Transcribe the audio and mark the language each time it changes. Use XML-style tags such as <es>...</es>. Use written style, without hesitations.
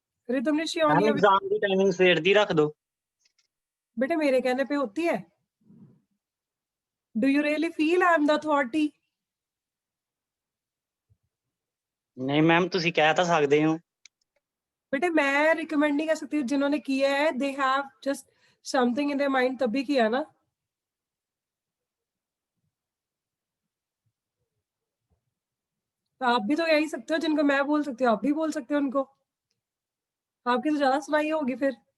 <hi>Rhythm ने Shivani</hi> <pa>exam की timing सवेर दी रख दो।</pa> <hi>बेटे मेरे कहने पे होती है।</hi> <en>Do you really feel I am the authority?</en> <pa>नहीं मैम ਤੁਸੀਂ ਕਹਿ ਤਾਂ ਸਕਦੇ ਹੋ।</pa> <hi>बेटे मैं रिकमेंड नहीं कर सकती, जिन्होंने किया है</hi> <en>they have just something in their mind</en> <hi>तभी किया ना। तो आप भी तो कह ही सकते हो, जिनको मैं बोल सकती हूँ आप भी बोल सकते हो उनको, आपकी तो ज्यादा सुनाई होगी फिर।</hi>